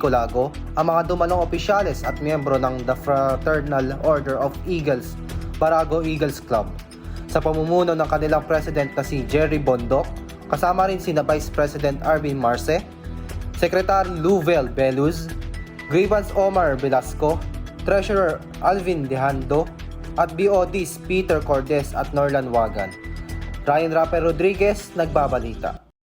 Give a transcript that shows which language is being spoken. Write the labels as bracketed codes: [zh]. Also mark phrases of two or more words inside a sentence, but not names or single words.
[tl] Colago ang mga dumalong opisyales at miyembro ng The Fraternal Order of Eagles, Barago Eagles Club, sa pamumuno ng kanilang president na si Jerry Bondoc, kasama rin sina Vice President Arvin Marce, Secretary Louvel Beluz, Grievance Omar Velasco, Treasurer Alvin Dejando, at BODs Peter Cordes at Norlan Wagan. Ryan Raper Rodriguez, nagbabalita.